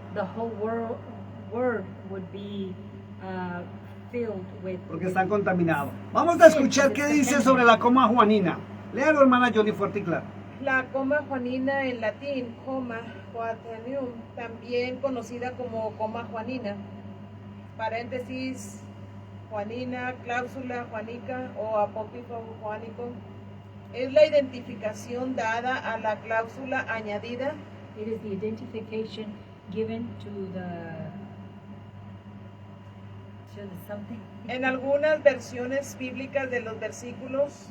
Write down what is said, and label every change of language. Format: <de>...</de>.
<en>the whole word would be filled with.</en> <es>Porque están contaminados. Vamos a escuchar qué dice sobre la coma juanina. Léalo, hermana Jolie, fuerte y claro. La coma juanina en latín, coma juaninium, también conocida como coma juanina, paréntesis, juanina, cláusula juanica o apócrifo juanico, es la identificación dada a la cláusula añadida</es> <en>It is the identification given to the something.</en> <es>en algunas versiones bíblicas de los versículos</es>